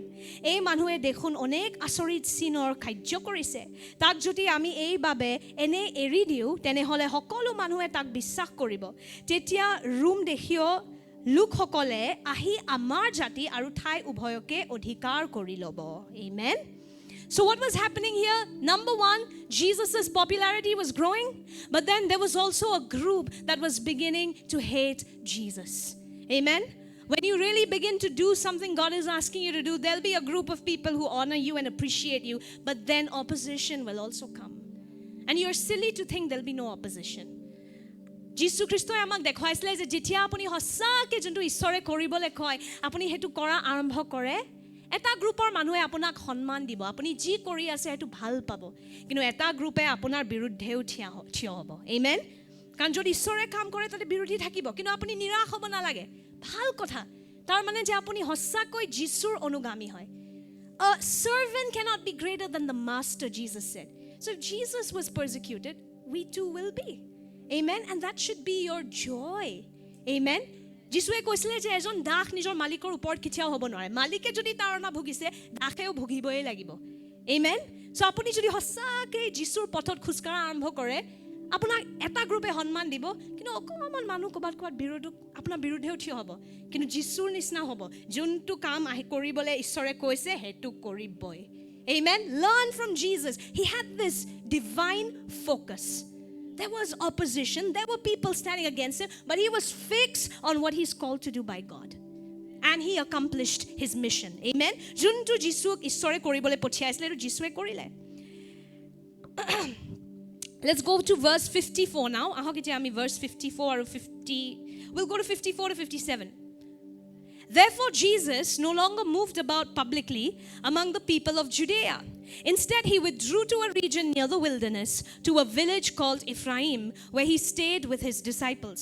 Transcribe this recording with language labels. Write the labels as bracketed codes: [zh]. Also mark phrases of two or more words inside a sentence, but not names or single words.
[as] এই মানুহে দেখোন অনেক আচৰিত চিনৰ কাৰ্য কৰিছে. তাক যদি আমি এইবাবে এনে এৰি দিওঁ তেনেহ'লে সকলো মানুহে তাক বিশ্বাস কৰিব. তেতিয়া ৰোম দেশীয় লোকসকলে আহি আমাৰ জাতি আৰু ঠাই উভয়কে অধিকাৰ কৰি ল'ব. [en] Amen. So what was happening here? Number one, Jesus' popularity was growing, but then there was also a group that was beginning to hate Jesus. Amen. When you really begin to do something God is asking you to do, there'll be a group of people who honor you and appreciate you, but then opposition will also come. And you're silly to think there'll be no opposition. [as] যীশু খ্ৰীষ্টই আমাক দেখুৱাইছিলে যে যেতিয়া আপুনি সঁচাকে যোনটো ঈশ্বৰে কৰিবলৈ কয় আপুনি সেইটো কৰা আৰম্ভ কৰে, এটা গ্ৰুপৰ মানুহে আপোনাক সন্মান দিব, আপুনি যি কৰি আছে সেইটো ভাল পাব, কিন্তু এটা গ্ৰুপে আপোনাৰ বিৰুদ্ধেও থিয় হ'ব. [en] Amen. [as] কাৰণ যদি ঈশ্বৰে কাম কৰে তাতে বিৰোধী থাকিব, কিন্তু আপুনি নিৰাশ হ'ব নালাগে. ভাল কথা, তাৰ মানে যে আপুনি সঁচাকৈ যীশুৰ অনুগামী হয়. [en] A servant cannot be greater than the master, Jesus said. So if Jesus was persecuted, we too will be. Amen. And that should be your joy. Amen. [as] যীশুৱে কৈছিলে যে এজন দাস নিজৰ মালিকৰ ওপৰত কেতিয়াও হ'ব নোৱাৰে. মালিকে যদি তাৰণা ভুগিছে দাসেও ভুগিবই লাগিব. [en] Amen. [as] So আপুনি যদি সঁচাকৈ যীশুৰ পথত খোজকাঢ়া আৰম্ভ কৰে, আপোনাক এটা গ্ৰুপে সন্মান দিব, কিন্তু অকণমান মানুহ ক'ৰবাত আপোনাৰ বিৰুদ্ধেও থিয় হ'ব, কিন্তু যীশুৰ নিচিনা হ'ব যোনটো কাম কৰিবলৈ ঈশ্বৰে কৈছে সেইটো কৰিবই. [en] Amen. Learn from Jesus. He had this divine focus. There was opposition. There were people standing against him, but he was fixed on what he's called to do by God. And he accomplished his mission. Amen. [as] যোনটো যীশুক ঈশ্বৰে কৰিবলৈ পঠিয়াইছিলে সেইটো যীশুৱে কৰিলে. [en] Let's go to verse 54 now. [as] আহক ইয়াতে আমি [en] verse 54 or 50. We'll go to 54 to 57. Therefore Jesus no longer moved about publicly among the people of Judea. Instead he withdrew to a region near the wilderness, to a village called Ephraim, where he stayed with his disciples.